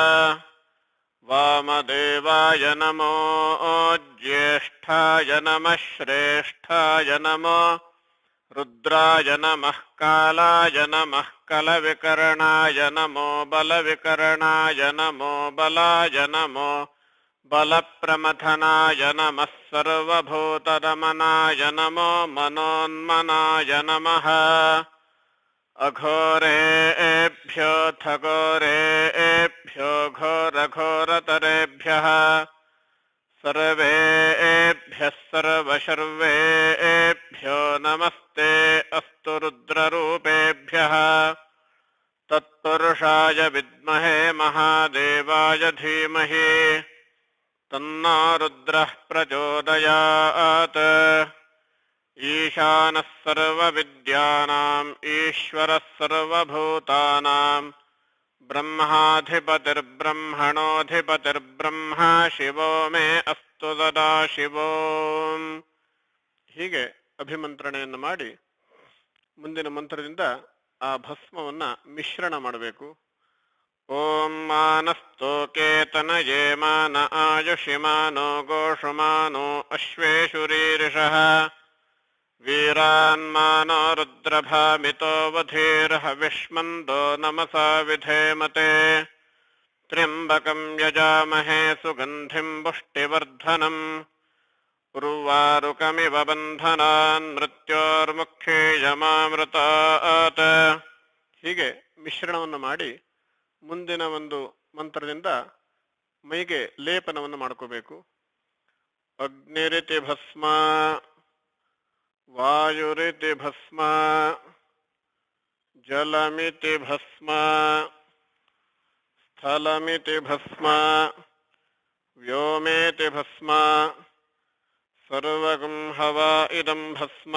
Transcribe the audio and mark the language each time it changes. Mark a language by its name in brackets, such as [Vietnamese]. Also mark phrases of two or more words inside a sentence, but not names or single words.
[Sanskrit] ವಾಮದೇವಾಯ ನಮೋ ಜ್ಯೇಷ್ಠಾಯ ನಮಃ ಶ್ರೇಷ್ಠಾಯ ನಮೋ ರುದ್ರಾಯ ನಮಃ ಕಾಲಾಯ ನಮಃ ಕಲವಿಕರಣಾಯ ನಮೋ ಬಲವಿಕರಣಾಯ ನಮೋ ಬಲಾಯ ನಮೋ ಬಲಪ್ರಮಥನಾಯ ನಮಃ ಸರ್ವಭೂತರಮಣಾಯ ನಮೋ ಮನೋನ್ಮನಾಯ ನಮಃ. ಅಘೋರೇಭ್ಯೋऽಥ ಘೋರೇಭ್ಯೋ ಘೋರಘೋರತರೇಭ್ಯಃ ಸರ್ವೇಭ್ಯಃ ಸರ್ವಶರ್ವೇಭ್ಯೋ ನಮಸ್ತೆ ಅಸ್ತು ರುದ್ರರೂಪೇಭ್ಯಃ. ತತ್ಪುರುಷಾಯ ವಿದ್ಮಹೇ ಮಹಾದೇವಾಯ ಧೀಮಹಿ ತನ್ನೋ ರುದ್ರಃ ಪ್ರಚೋದಯಾತ್. ಈಶಾನಃ ಸರ್ವವಿದ್ಯಾನಾಂ ಈಶ್ವರಃ ಸರ್ವಭೂತಾನಾಂ ಬ್ರಹ್ಮಾಧಿಪತಿರ್ಬ್ರಹ್ಮಣೋಧಿಪತಿರ್ಬ್ರಹ್ಮ ಶಿವೋ ಮೇ ಅಸ್ತು ಸದಾ ಶಿವೋ. [Kannada] ಹೀಗೆ ಅಭಿಮಂತ್ರಣೆಯನ್ನು ಮಾಡಿ ಮುಂದಿನ ಮಂತ್ರದಿಂದ ಆ ಭಸ್ಮವನ್ನ ಮಿಶ್ರಣ ಮಾಡಬೇಕು. [Sanskrit] ಓಂ ಮಾನಸ್ತೋಕೇತನಯೇ ಮಾನ ಆಯುಷಿಮಾನೋ ಗೋಷುಮಾನೋ ಅಶ್ವೇಶುರೀರಿಷಃ. ವೀರಾನ್ಮಾನೋ ರುದ್ರಭಾಮಿತೋ ವಧೀರ್ಹ ವಿಷ್ಮಂದೋ ನಮಸಾ ವಿಧೇಮತೆ. ತ್ರ್ಯಂಬಕಂ ಯಜಾಮಹೇ ಸುಗಂಧಿಂ ಪುಷ್ಟಿವರ್ಧನಂ. ಉರ್ವಾರುಕಮಿವ ಬಂಧನಾನ್ ಮೃತ್ಯೋರ್ಮುಕ್ಷೇಯಮಾಮೃತಾತ್. [Kannada] ಹೀಗೆ ಮಿಶ್ರಣವನ್ನು ಮಾಡಿ ಮುಂದಿನ ಒಂದು ಮಂತ್ರದಿಂದ ಮೈಗೆ ಲೇಪನವನ್ನು ಮಾಡ್ಕೋಬೇಕು. [Sanskrit] ಅಗ್ನಿರಿತಿ ಭಸ್ಮ, ವಾಯುರಿತಿ ಭಸ್ಮ, ಜಲಮಿತಿ ಭಸ್ಮ, ಸ್ಥಲಮಿತಿ ಭಸ್ಮ, ವ್ಯೋಮೇತಿ ಭಸ್ಮ, ಸರ್ವಗಂ ಹವಾ ಇದಂ ಭಸ್ಮ.